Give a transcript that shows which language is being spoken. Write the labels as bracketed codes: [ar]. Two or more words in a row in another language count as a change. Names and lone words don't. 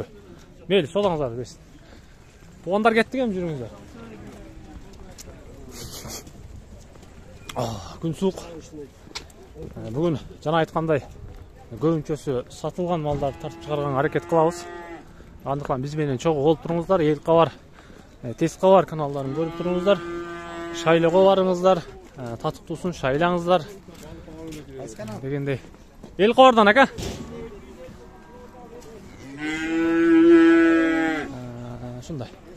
[kk] Мейлі, содаңыздар берсін. Туғандар кеттік ем жүріңіздер. Күн суық. Бүгін жана айтқандай көбінчөсі сатылған малдарды тартып шығарған әрекет қылабыз. [ky] Андыктан биз менен чогуу болуп туруңуздар. Эл кабар, тез кабар каналдарын көрүп туруңуздар. Шайлоого барыңыздар, татыктуусун шайлаңыздар дегендей. Эл кабардан ака. Ушундай.